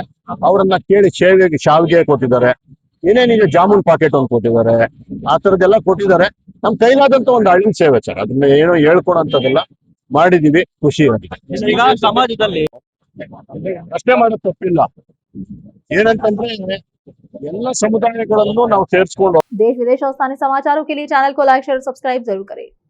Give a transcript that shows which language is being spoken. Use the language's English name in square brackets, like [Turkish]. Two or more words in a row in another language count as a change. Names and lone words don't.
[Kannada] ಅವರನ್ನ ಕೇಳಿ ಶಾವಿಗೆ ಕೊಟ್ಟಿದ್ದಾರೆ, ಏನೇನಿದೆ ಜಾಮೂನ್ ಪಾಕೆಟ್ ಒಂದು ಕೊಟ್ಟಿದ್ದಾರೆ, ಆ ತರದೆಲ್ಲ ಕೊಟ್ಟಿದ್ದಾರೆ. ನಮ್ ಕೈಲಾದಂತ ಒಂದು ಹಳ್ಳಿ ಸೇವೆ ಸರ್, ಅದನ್ನ ಏನೋ ಹೇಳ್ಕೊಡೋಂಥದ್ದೆಲ್ಲ ಮಾಡಿದೀವಿ, ಖುಷಿ ಆಗಿದೆ. ಈಗ ಸಮಾಜದಲ್ಲಿ ಅಷ್ಟೇ ಮಾಡೋದು ತಪ್ಪಿಲ್ಲ. ಏನಂತಂದ್ರೆ ಎಲ್ಲ ಸಮುದಾಯಗಳನ್ನು ನಾವು ಸೇರಿಸ್ಕೊಂಡು [Hindi] देश विदेश और स्थानीय समाचारों के लिए चैनल को [English] like, share, subscribe [Hindi] जरूर करें।